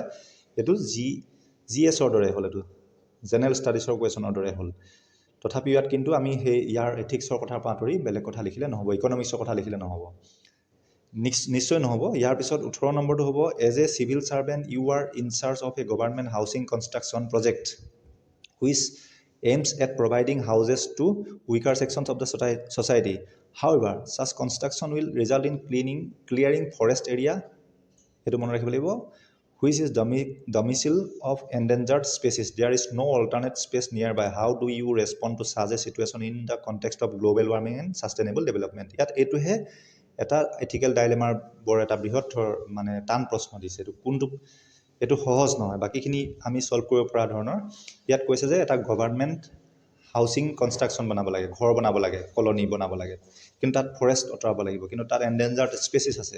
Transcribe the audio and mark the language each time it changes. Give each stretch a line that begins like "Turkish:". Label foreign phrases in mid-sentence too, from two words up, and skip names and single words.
Assamese: এইটো GS দৰে হ'ল, এইটো
English: general studies question
Assamese: দৰে হ'ল। তথাপিও ইয়াত কিন্তু আমি ইয়াৰ এথিক্সৰ কথাৰ পৰা আঁতৰি বেলেগ কথা লিখিলে নহ'ব, ইকনমিক্সৰ কথা লিখিলে নহ'ব, নিশ্চয় নহ'ব। ইয়াৰ পিছত 18 নম্বৰটো হ'ব
English: as a civil servant you are in charge of a government housing construction project which aims at providing houses to weaker sections of the society. However, such construction will result in clearing forest area,
Assamese: সেইটো মনে ৰাখিব লাগিব,
English: which is domicile of endangered species. There is no alternate space nearby. How do you respond to such a situation in the context of global warming and sustainable development?
Assamese: ইয়াত এইটোহে এটা
English: ethical dilemma
Assamese: বৰ এটা বৃহৎ মানে টান প্ৰশ্ন দিছে। এইটো সহজ নহয়, বাকীখিনি আমি ছল্ভ কৰিব পৰা ধৰণৰ। ইয়াত কৈছে যে এটা
English: government housing construction
Assamese: বনাব লাগে, ঘৰ বনাব লাগে, কলনি বনাব লাগে, কিন্তু তাত ফৰেষ্ট আঁতৰাব লাগিব, কিন্তু তাত
English: endangered species
Assamese: আছে।